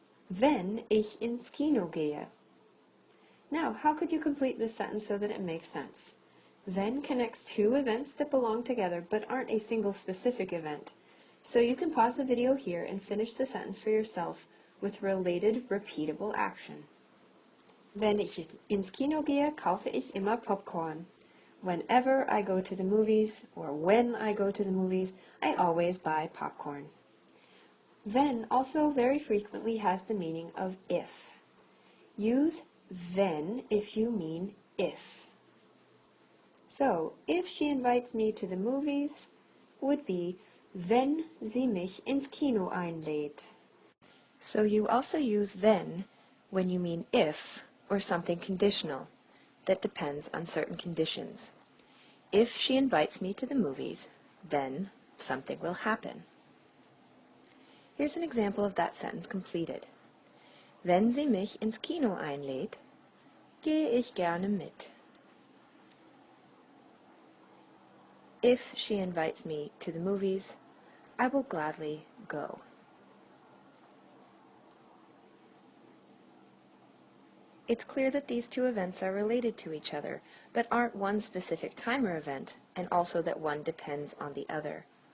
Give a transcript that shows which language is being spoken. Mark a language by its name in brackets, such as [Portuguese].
[German] Wenn ich ins Kino gehe. [English] Now, how could you complete this sentence so that it makes sense? Wenn connects two events that belong together but aren't a single specific event. So you can pause the video here and finish the sentence for yourself with related repeatable action. [German] Wenn ich ins Kino gehe, kaufe ich immer Popcorn. [English] Whenever I go to the movies, or when I go to the movies, I always buy popcorn. Wenn also very frequently has the meaning of if. Use wenn if you mean if. So, if she invites me to the movies, would be, [German] wenn sie mich ins Kino einlädt. [English] So you also use when you mean if, or something conditional, that depends on certain conditions. If she invites me to the movies, then something will happen. Here's an example of that sentence completed. [German] Wenn sie mich ins Kino einlädt, gehe ich gerne mit. [English] If she invites me to the movies, I will gladly go. It's clear that these two events are related to each other, but aren't one specific time or event, and also that one depends on the other.